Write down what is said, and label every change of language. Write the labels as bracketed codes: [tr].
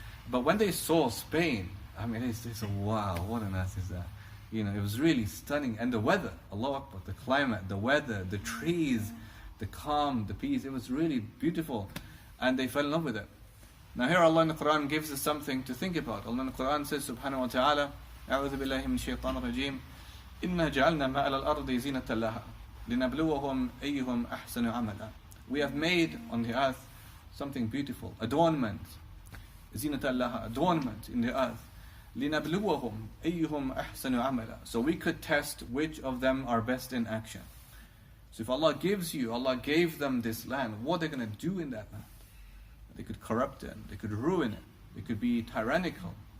[en] But when they saw Spain, I mean, it's wow, what on earth is that? It was really stunning. And the weather, Allahu Akbar, the climate, the weather, the trees, the calm, the peace, it was really beautiful. And they fell in love with it. Now here Allah in the Quran gives us something to think about. Allah in the Quran says, subhanahu wa ta'ala, [ar] أعوذ بالله من الشيطان الرجيم إنا جعلنا ما على الأرض زينة لها لنبلوهم أيهم أحسن عملا. [en] We have made on the earth something beautiful, adornment, [ar] زينة لها, [en] adornment in the earth. [ar] لنبلوهم أيهم أحسن عملا. [en] So we could test which of them are best in action. So if Allah gave them this land, what are they going to do in that land? They could corrupt it, they could ruin it, they could be tyrannical.